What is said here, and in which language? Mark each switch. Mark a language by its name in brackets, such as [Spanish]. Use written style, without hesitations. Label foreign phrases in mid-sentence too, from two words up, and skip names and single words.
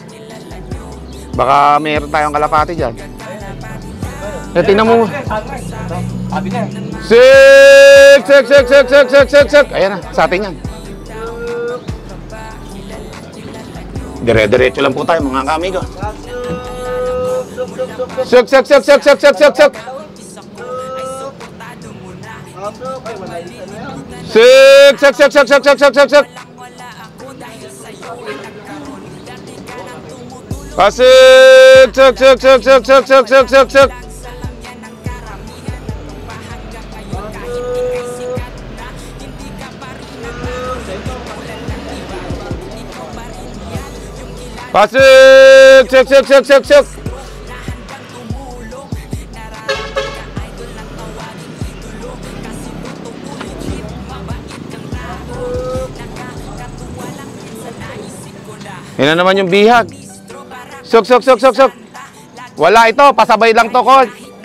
[Filipino] Baka meron tayong kalapati dyan. Tingnan mo. Sabi na. Sik! Sik, sik, sik, sik, sik, sik, sik! Ayan na, sa atin yan. Dire-diretso lang po tayo mga kamigo. Sik, sik, sik, sik, sik, sik, sik, sik! Sik! Sik, sik, sik, sik, sik, sik, sik, sik! Pasik! Sik, sik, sik, sik, sik, sik, sik, sik, sik! Pasik! Sik, sik, sik, sik, sik! Yan na naman yung bihag. Suk, suk, suk, suk, suk. Wala ito, pasabay lang to, Coach.